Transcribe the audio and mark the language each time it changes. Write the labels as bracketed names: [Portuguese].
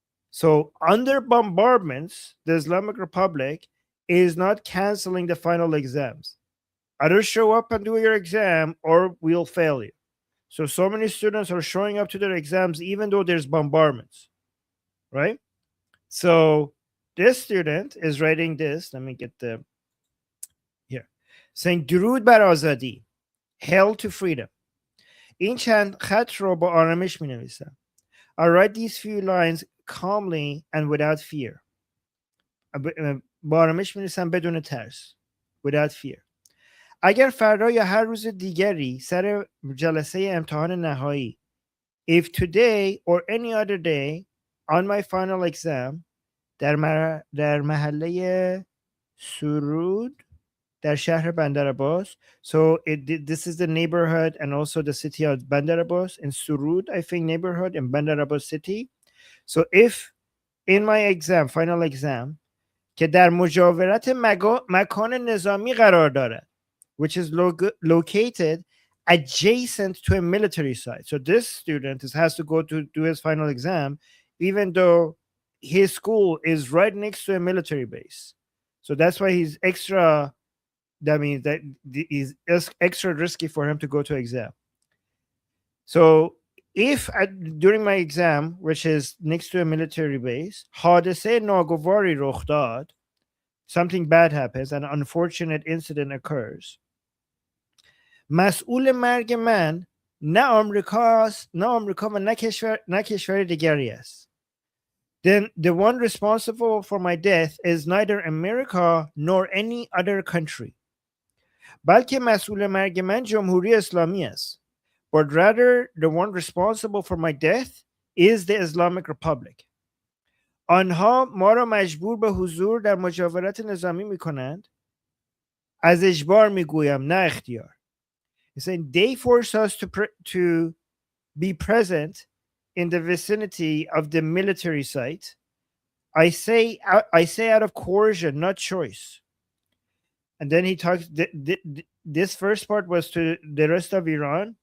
[English] So under bombardments, the Islamic Republic is not canceling the final exams. Either show up and do your exam or we'll fail you. So many students are showing up to their exams even though there's bombardments, right? So this student is writing this. Let me get the here. Saying [Persian] درود بر آزادی. [English] Hail to freedom. [Persian] این چند خط رو با آرامش می نویسم. [English] I write these few lines calmly and without fear. [Persian] با آرامش می نویسم بدون ترس. [English] Without fear. [Persian] اگر فردا یا هر روز دیگری سر جلسه امتحان نهایی, [English] if today or any other day on my final exam [Persian] در محله سرود در شهر بندر عباس. [English] So this is the neighborhood and also the city of Bandar Abbas in Surud, I think, neighborhood in Bandar Abbas city. So if in my exam, final exam, [Persian] که در مجاورت مکان نظامی قرار دارد, [English] which is located adjacent to a military site. So this student has to go to do his final exam, even though his school is right next to a military base. So that's why he's extra, that means that is extra risky for him to go to exam. So if during my exam, which is next to a military base, [Persian] حادثه ناگواری رخ داد, [English] something bad happens, an unfortunate incident occurs, [Persian] مسئول مرگ من نه آمریکاست، نه آمریکا و نه کشور دیگری است. [English] Then the one responsible for my death is neither America nor any other country. [Persian] بلکه مسئول مرگ من جمهوری اسلامی است. [English] But rather the one responsible for my death is the Islamic Republic. [Persian] آنها ما را مجبور به حضور در مجاورت نظامی می کنند. از اجبار می گویم نه اختیار. [English] He's saying they force us to be present in the vicinity of the military site. I say out of coercion, not choice. And then he talks, this first part was to the rest of Iran.